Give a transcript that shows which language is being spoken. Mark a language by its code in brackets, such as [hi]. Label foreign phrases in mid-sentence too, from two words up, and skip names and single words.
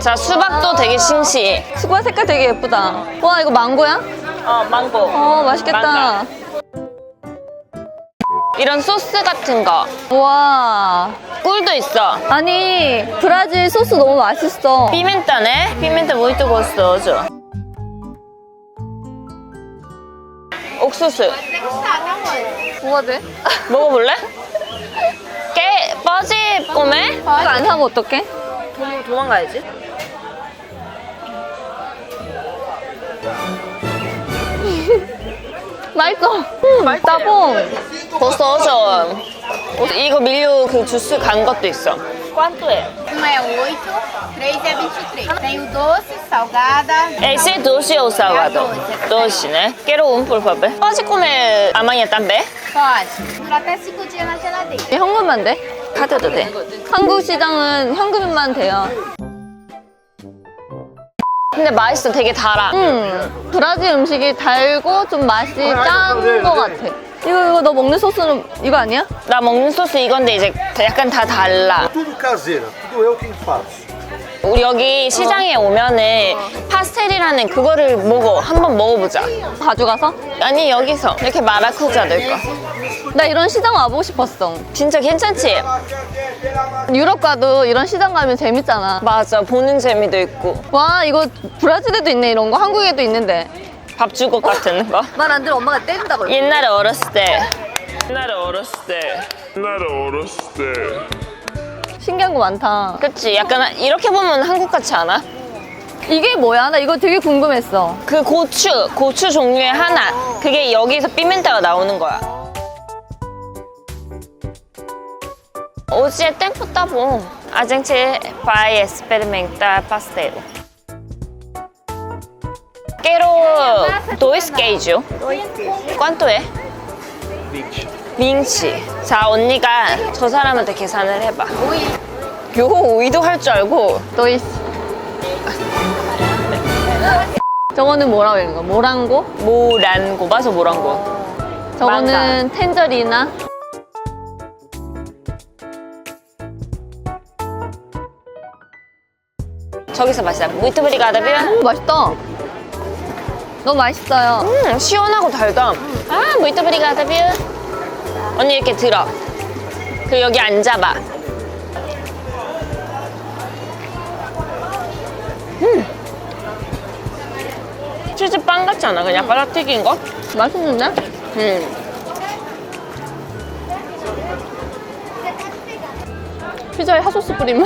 [ko] 자, 수박도 되게 싱싱해. 수박 색깔 되게 예쁘다. 와, 이거 망고야? 망고. 맛있겠다. 망고. 이런 소스 같은 거. 와. 꿀도 있어. 아니, 브라질 소스 너무 맛있어. 피멘타네? 피멘타 [pt] muito gostoso. [ko] 옥수수. 뭐가 돼? 먹어볼래? [pt] você come? [ko] 이거 안 사면 어떡해? 도망가야지. 맛있어. 따봉. 고소하죠. 이거 밀류 그 주스 간 것도 있어. [pt] quanto é? Uma é 8, 3 é 23. Tem o doce, salgada. Esse é doce ou salgado? Doce, né? Quero por favor. Pode comer amanhã também? Pode. Dura até 5 dias na geladeira. [ko] 현금만 돼? 카드도 돼. 한국 시장은 현금만 돼요. 근데 맛있어. 되게 달아. 브라질 음식이 달고 좀 맛이 짠 거 같아. 이거 너 먹는 소스는 이거 아니야? 나 먹는 소스 이건데 이제 약간 다 달라. [pt] Tudo caseira, tudo eu quem faço. [ko] 우리 여기 시장에 오면은 파스텔이라는 그거를 한번 먹어보자. 가져가서? 아니, 여기서 이렇게 마라쿠자도 있고. 나 이런 시장 와보고 싶었어. 진짜 괜찮지? 유럽 가도 이런 시장 가면 재밌잖아. 맞아, 보는 재미도 있고. 와, 이거 브라질에도 있네, 이런 거. 한국에도 있는데. 밥주걱 같은 거. 말 안 들으면 엄마가 때린다 그래. 옛날에 어렸을 때. 신기한 거 많다. 그치? 약간 이렇게 보면 한국 같지 않아? 이게 뭐야? 나 이거 되게 궁금했어. 그 고추 종류의 하나. 그게 여기서 피멘타가 나오는 거야. [pt] Hoje é tempo tá bom. A gente vai experimentar pastel. Quero 2 queijo. Quanto é? 20. 20. [ko] 자, 언니가 저 사람한테 계산을 해봐. 요 오이도 할 줄 알고. 또 있어. 저거는 뭐라고 읽는 거? 모랑고? 모란고. 맞아, 모란고. 저거는 텐저리나? 저기서 마시자. [pt] Muito obrigada, viu? [ko] 맛있다. 너무 맛있어요. 시원하고 달다. 아, [pt] muito obrigada, viu? [ko] 언니 이렇게 들어. 그리고 여기 앉아봐. 치즈 빵 같지 않아? 그냥 바삭 튀긴 거? 맛있는데? 피자에 핫소스 뿌리면